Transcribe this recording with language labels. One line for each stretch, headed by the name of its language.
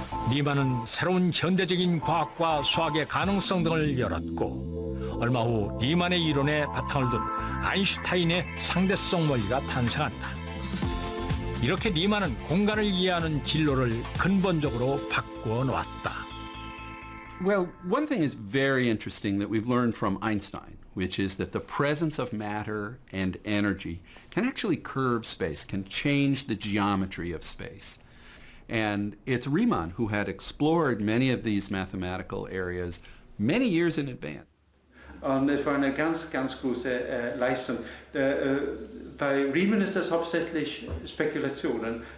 Korean: 리만은 새로운 현대적인 과학과 수학의 가능성 등을 열었고 얼마 후 리만의 이론에 바탕을 둔 아인슈타인의 상대성 원리가 탄생한다. 이렇게 리만은 공간을 이해하는 진로를 근본적으로 바꾸어 놓았다.
English: Well, one thing is very interesting that we've learned from Einstein, which is that the presence of matter and energy can actually curve space, can change the geometry of space. And it's Riemann who had explored many of these mathematical areas many years in advance.
German: Und es war eine ganz große Leistung. Bei Riemann ist das hauptsächlich Spekulationen.